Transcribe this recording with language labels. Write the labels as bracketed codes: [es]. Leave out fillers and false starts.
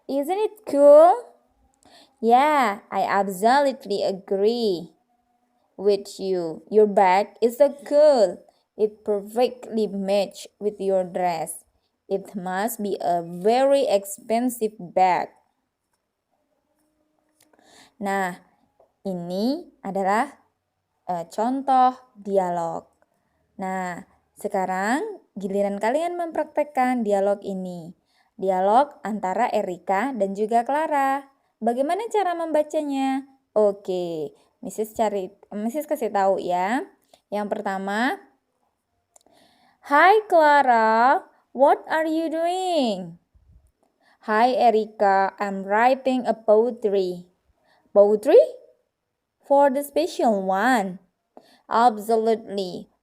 [en] Isn't it cool? Yeah, I absolutely agree with you. Your bag is so cool. It perfectly matches with your dress. It must be a very expensive bag. [id] Nah, ini adalah contoh dialog. Nah, sekarang giliran kalian mempraktekkan dialog ini. Dialog antara Erika dan juga Clara. Bagaimana cara membacanya? Oke, Mrs. kasih tahu ya. Yang pertama, [en] Hi Clara, what are you doing? Hi Erika, I'm writing a poetry. Poetry? For the special one. Absolutely.